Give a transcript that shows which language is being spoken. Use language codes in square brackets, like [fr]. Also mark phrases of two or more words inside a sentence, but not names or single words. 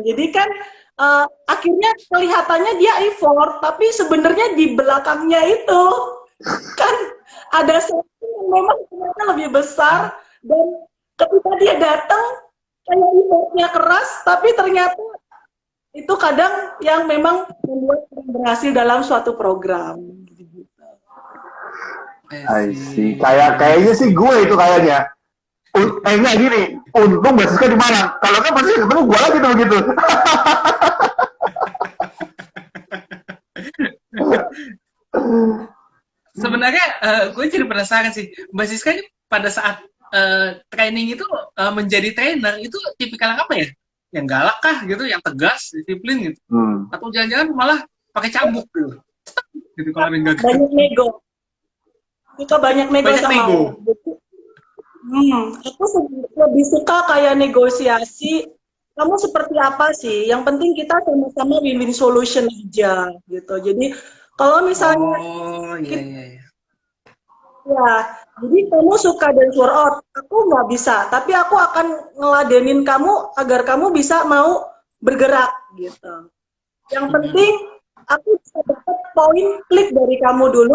[id] Jadi kan akhirnya kelihatannya dia effort, tapi sebenarnya di belakangnya itu kan ada sesuatu yang memang ternyata lebih besar, dan ketika dia datang kayak effortnya keras, tapi ternyata itu kadang yang memang membuat berhasil dalam suatu program. [en] I see. [id] Kayaknya sih gue itu kayaknya. Enggak gini, untung Mbak Siska di Malang. Kalau kan pasti ketemu gue lagi tuh gitu. Sebenarnya gue jadi penasaran sih, Mbak Siska ini pada saat training itu menjadi trainer itu tipikal apa ya? Yang galak kah gitu, yang tegas, disiplin gitu? Atau jangan-jangan malah pakai cambuk gitu? Gitu kalau yang gagal. Banyak nego. Suka banyak nego sama aku. Aku lebih suka kayak negosiasi. Kamu seperti apa sih? Yang penting kita sama-sama [en] win-win solution [id] aja gitu. Jadi kalau misalnya ya, jadi kamu suka [en] dance workout, [id] aku nggak bisa, tapi aku akan ngeladenin kamu agar kamu bisa mau bergerak gitu. Yang penting aku bisa dapat poin klik dari kamu dulu.